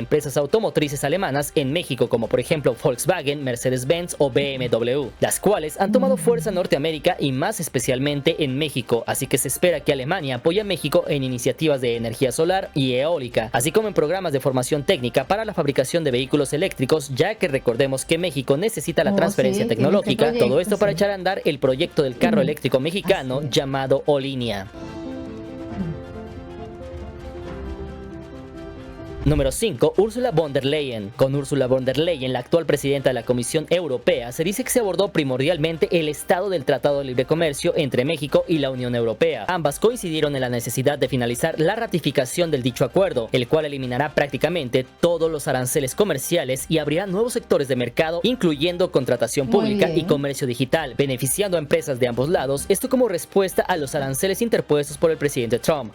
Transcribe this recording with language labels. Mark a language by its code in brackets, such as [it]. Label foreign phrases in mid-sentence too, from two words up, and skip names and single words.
[es] empresas automotrices alemanas en México, como por ejemplo Volkswagen, Mercedes-Benz o BMW, las cuales han tomado fuerza en Norteamérica y más especialmente en México, así que se espera que Alemania apoye a México en iniciativas de energía solar y eólica, así como en programas de formación técnica para la fabricación de vehículos eléctricos, ya que recordemos que México necesita la transferencia tecnológica, todo esto para echar a andar el proyecto del carro eléctrico mexicano llamado Olinia. Número 5. Ursula von der Leyen. Con Ursula von der Leyen, la actual presidenta de la Comisión Europea, se dice que se abordó primordialmente el estado del Tratado de Libre Comercio entre México y la Unión Europea. Ambas coincidieron en la necesidad de finalizar la ratificación del dicho acuerdo, el cual eliminará prácticamente todos los aranceles comerciales y abrirá nuevos sectores de mercado, incluyendo contratación pública y comercio digital, beneficiando a empresas de ambos lados, esto como respuesta a los aranceles interpuestos por el presidente Trump.